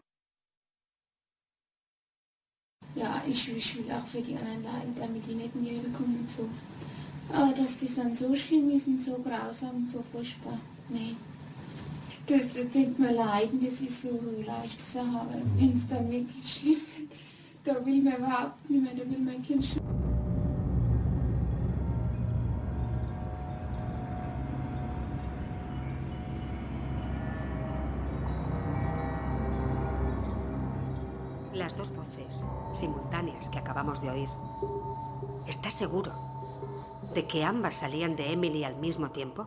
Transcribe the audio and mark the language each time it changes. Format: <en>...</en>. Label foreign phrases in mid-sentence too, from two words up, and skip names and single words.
<de>Ja, ich will auch für die anderen leiden, damit die nicht in die Hölle kommen und so. Aber dass das dann so schlimm ist und so grausam und so furchtbar, nee. Das denkt man leiden, das ist so leicht zu sagen, aber wenn es dann wirklich schlimm wird, da will man überhaupt nicht mehr, da will mein Kind schon.</de> <es>Las 2 voces simultáneas que acabamos de oír. ¿Estás seguro de que ambas salían de Emily al mismo tiempo?</es>